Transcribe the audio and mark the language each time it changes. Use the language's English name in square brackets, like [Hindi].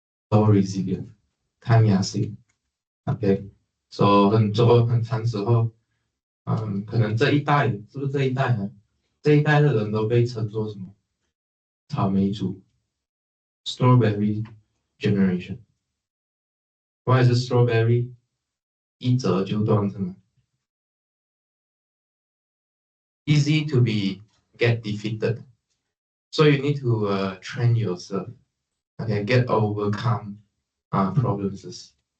[English] low resilience， [Chinese] 抗压性。 [English] OK， so [Chinese] 很长时候，可能这一代是不是这一代呢？这一代的人都被称作什么？草莓族 ， [English] strawberry generation。 Why is it strawberry？ [Chinese] 一折就断是吗 [English] ？Easy to get defeated. So you need to train yourself. Okay, get overcome problems.